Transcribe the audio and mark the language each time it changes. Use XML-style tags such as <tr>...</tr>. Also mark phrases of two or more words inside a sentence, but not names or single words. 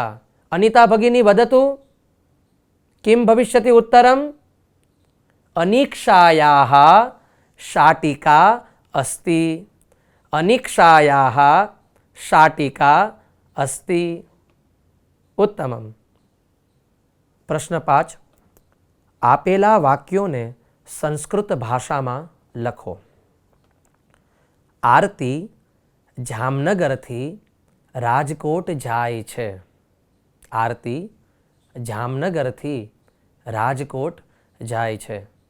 <sa>अनिता भगिनी वदतु. किं भविष्यति उत्तरम्. अनीक्षायाः शाटिका अस्ति. अनीक्षायाः शाटिका अस्ति.</sa> <gu>ઉત્તમમ. પ્રશ્ન 5. આપેલા વાક્યોને સંસ્કૃત ભાષામાં લખો. આરતી જામનગરથી રાજકોટ જાય છે. આરતી જામનગરથી રાજકોટ જાય છે.</gu>